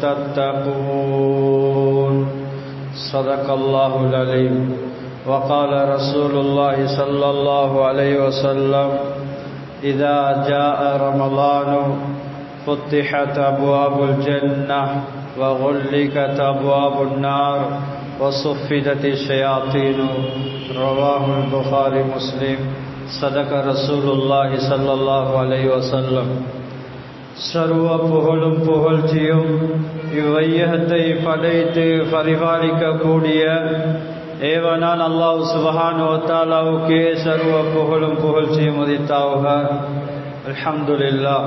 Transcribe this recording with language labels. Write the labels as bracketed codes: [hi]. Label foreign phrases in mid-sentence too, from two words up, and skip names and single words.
[ar] تتقون صدق الله العليم وقال رسول الله صلى الله عليه وسلم إذا جاء رمضان فتحت أبواب الجنة وغلقت أبواب النار وصفدت الشياطين رواه البخاري مسلم صدق رسول الله صلى الله عليه وسلم [ta] சர்வ புகழும் புகழ்ச்சியும் இவ்வையகத்தை படைத்து பரிபாலிக்கக்கூடிய ஏவனான் [ar] الله سبحانه وتعالى [ta] சர்வ புகழும் புகழ்ச்சியும் உரித்தாவுக. அல்ஹம்துலில்லாஹ்.